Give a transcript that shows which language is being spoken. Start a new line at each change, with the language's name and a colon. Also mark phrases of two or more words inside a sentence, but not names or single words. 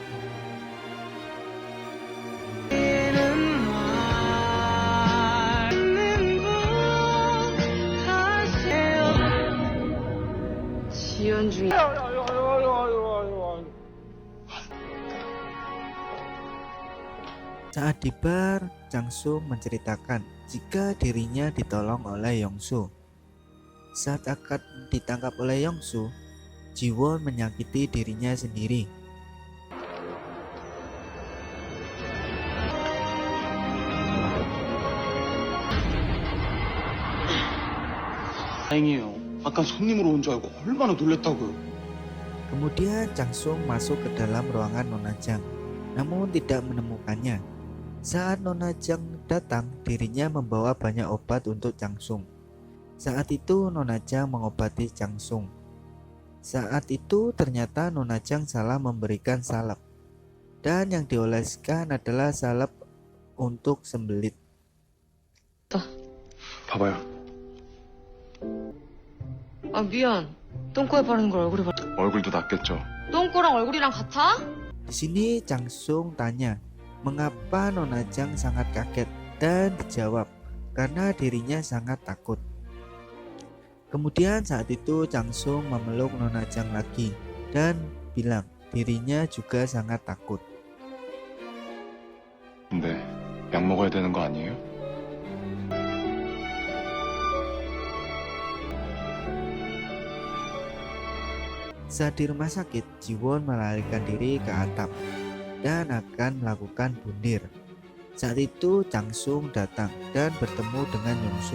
Korean: 지연 중에
Indonesian: Saat di bar, Changsung menceritakan jika dirinya ditolong oleh Yongsu. Saat akan ditangkap oleh Yongsu, Jiwon menyakiti dirinya sendiri.
Korean: 다행이에요. 아까 손님으로 온 줄 알고 얼마나 놀랬다고요.
Indonesian: Kemudian Changsung masuk ke dalam ruangan Nona Jang, namun tidak menemukannya. Saat Nona Jang datang, dirinya membawa banyak obat untuk Changsung. Saat itu Nona Jang mengobati Changsung. Saat itu ternyata Nona Jang salah memberikan salep, dan yang dioleskan adalah salep untuk sembelit.
Korean: 봐봐요. 아, 미안. 똥꼬에 바르는 걸 얼굴에 바르... 얼굴도 낫겠죠. 똥꼬랑 얼굴이랑 같아?
Indonesian: Di sini Changsung tanya, mengapa Nona Jang sangat kaget, dan dijawab, karena dirinya sangat takut. Kemudian saat itu Changsung memeluk Nona Jang lagi dan bilang dirinya juga sangat takut.
Korean: 근데 약 먹어야 되는 거 아니에요?
Indonesian: Saat di rumah sakit, Jiwon melarikan diri ke atap dan akan melakukan bundir. Saat itu Changsung datang dan bertemu dengan Yongsu.